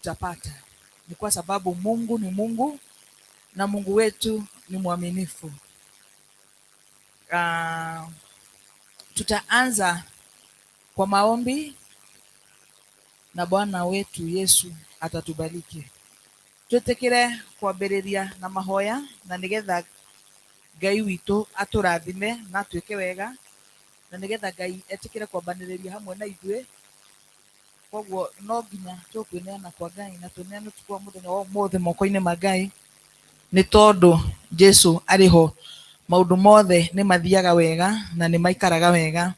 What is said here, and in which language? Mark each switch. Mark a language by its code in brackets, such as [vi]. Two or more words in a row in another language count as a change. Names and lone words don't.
[sw] Ni kwa sababu Mungu ni Mungu na Mungu wetu ni mwaminifu. Tutaanza kwa maombi na Bwana wetu Yesu atatubariki. [ki] Twetekere kwambĩrĩria na mahoya na nigetha Ngai witũ atũrathime na atwĩke wega, na nigetha Ngai etĩkĩre kwambanĩrĩria hamwe na ithuĩ. Koguo no nginya tũkwĩneana kwa Ngai na tũneane tukua mũthenya wa ũmũthĩ moko-inĩ ma Ngai, nĩ tondũ Jesũ arĩ ho maũndũ mothe nĩ mathiaga wega na nĩ maikaraga wega.